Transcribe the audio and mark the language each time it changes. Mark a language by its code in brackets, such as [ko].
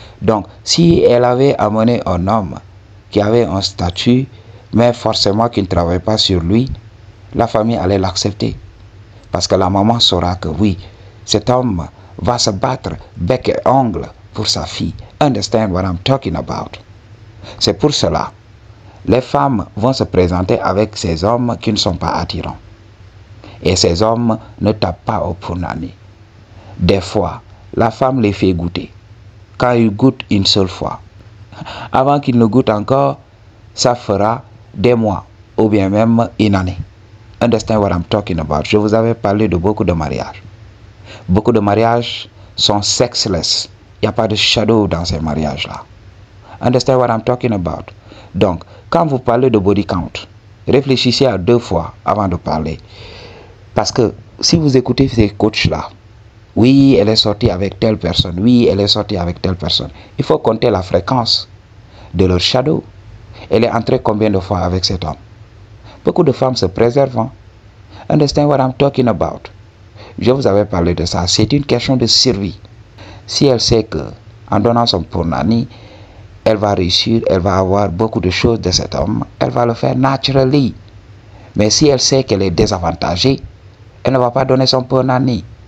[fr] Donc, si elle avait amené un homme qui avait un statut, mais forcément qui ne travaille pas sur lui, la famille allait l'accepter. Parce que la maman saura que oui, cet homme va se battre bec et ongle pour sa fille. [en] Understand what I'm talking about? [fr] C'est pour cela, les femmes vont se présenter avec ces hommes qui ne sont pas attirants. Et ces hommes ne tapent pas au punani. Des fois, la femme les fait goûter. Quand ils goûtent une seule fois, avant qu'ils ne goûtent encore, ça fera des mois ou bien même une année. [en] Understand what I'm talking about? [fr] Je vous avais parlé de beaucoup de mariages. Beaucoup de mariages sont sexless. Il n'y a pas de shadow dans ces mariages-là. [en] Understand what I'm talking about? [fr] Donc, quand vous parlez de body count, réfléchissez à 2 fois avant de parler. Parce que si vous écoutez ces coachs-là, oui, elle est sortie avec telle personne, oui, elle est sortie avec telle personne. Il faut compter la fréquence de leur shadow. Elle est entrée combien de fois avec cet homme? Beaucoup de femmes se préservent. Hein? [en] Understand what I'm talking about? [fr] Je vous avais parlé de ça. C'est une question de survie. Si elle sait que, en donnant son punani, elle va réussir, elle va avoir beaucoup de choses de cet homme, elle va le faire naturally. Mais si elle sait qu'elle est désavantagée, elle ne va pas donner son punani.